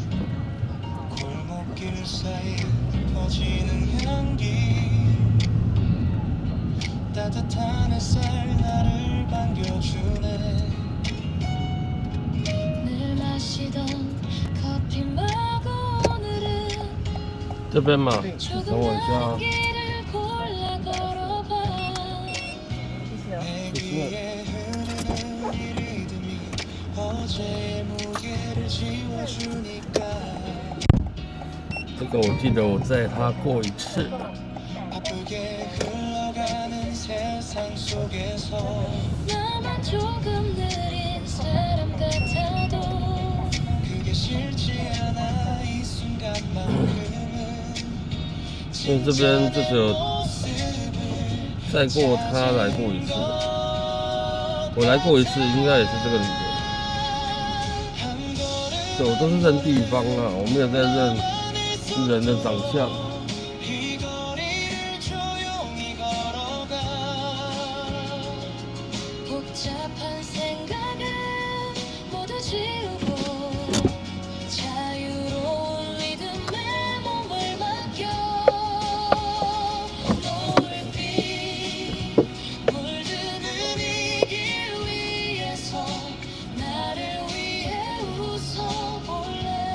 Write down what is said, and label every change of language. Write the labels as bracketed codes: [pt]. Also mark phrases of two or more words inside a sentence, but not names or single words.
[ko] 골목길 사이 퍼지는 향기 따뜻한 햇살 나를 반겨주네 늘 마시던 커피 말고 오늘은 [zh] 这边嘛，等 [ko] 조금 [zh] 我一下 [ko] 나은 啊。 길을 골라 걸어봐. [zh] 谢谢哦。 [ko] 내 귀에 흐르는 이 리듬이 어제의 무게를 지워주니까 [zh] 这个我记得我载他过一次， [ko] 바쁘게 흘러가는 세상 속에서 나만 조금 느린 사람 같아도 그게 싫지 않아 이 순간만큼은 [zh] 因为这边就只有载过他来过一次，我来过一次，应该也是这个女的。对，我都是认地方啊，我没有在认人的长相。 [ko] 이 거리를 조용히 걸어가 복잡한 생각은 모두 지우고 자유로운 리듬에 몸을 맡겨 노을빛 물드는 이 길 위에서 나를 위해 웃어볼래.